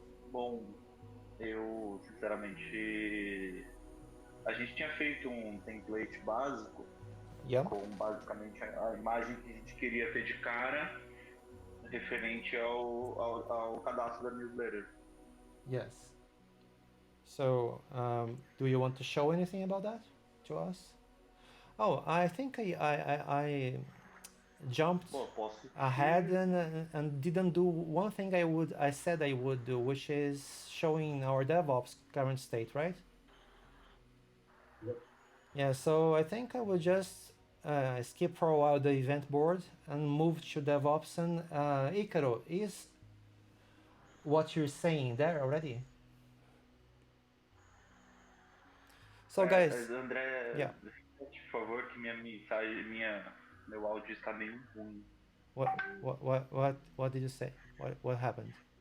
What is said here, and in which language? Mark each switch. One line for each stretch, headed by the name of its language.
Portuguese: Bom, eu sinceramente, a gente tinha feito um template básico,
English: Yeah. com basicamente a imagem que a gente queria ter de cara, referente ao cadastro da newsletter. Yes. So, do you want to show anything about that to us? Oh, I think I jumped ahead and didn't do one thing I said I would do, which is showing our DevOps current state, right? Yep. Yeah, so I think I will just skip for a while the event board and move to DevOps. And Icaro, is what you're saying there already? So guys, André, yeah.
Portuguese: por favor, que minha mensagem, meu áudio está meio ruim.
English: What did you say? What happened?